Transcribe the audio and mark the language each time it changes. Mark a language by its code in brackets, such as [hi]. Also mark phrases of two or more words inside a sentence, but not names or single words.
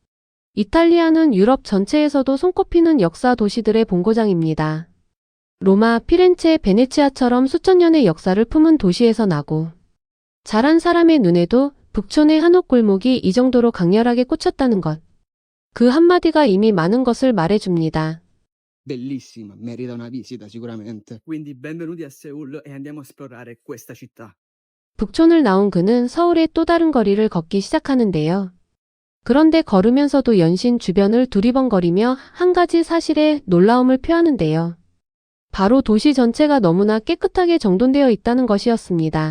[ko] 이탈리아는 유럽 전체에서도 손꼽히는 역사 도시들의 본고장입니다. 로마, 피렌체, 베네치아처럼 수천 년의 역사를 품은 도시에서 나고 자란 사람의 눈에도 북촌의 한옥골목이 이 정도로 강렬하게 꽂혔다는 것. 그 한마디가 이미 많은 것을 말해줍니다. [it] Bellissima, merita una visita sicuramente. Quindi benvenuti a Seul e andiamo a esplorare questa città. [ko] 북촌을 나온 그는 서울의 또 다른 거리를 걷기 시작하는데요. 그런데 걸으면서도 연신 주변을 두리번거리며 한 가지 사실에 놀라움을 표하는데요. 바로 도시 전체가 너무나 깨끗하게 정돈되어 있다는 것이었습니다.